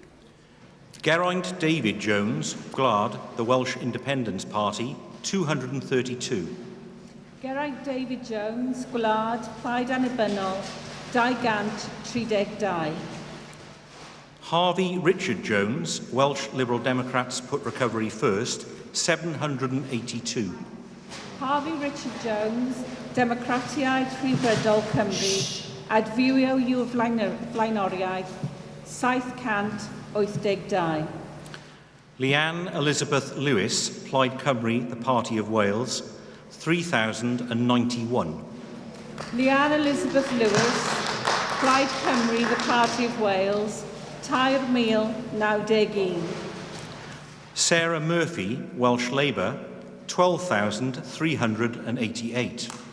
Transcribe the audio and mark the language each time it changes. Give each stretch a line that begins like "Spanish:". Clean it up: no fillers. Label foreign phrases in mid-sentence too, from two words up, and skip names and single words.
English: Geraint David Jones, Gwlad, the Welsh Independence Party, 232.
Welsh: Geraint David Jones, Gwlad, Plaid Annibynnol, 232.
English: Harvey Richard Jones, Welsh Liberal Democrats put recovery first, 782.
Welsh: Harvey Richard Jones, Democratiaid Rhyddfrydol Cymru, adfywio yw'r flaenoriaeth, 782.
English: Leanne Elizabeth Lewis, Plaid Cymru, the Party of Wales, 3,091. Leanne Elizabeth Lewis, Plaid Cymru, the Party of Wales, 3,091. Sarah Murphy, Welsh Labour, 12,388.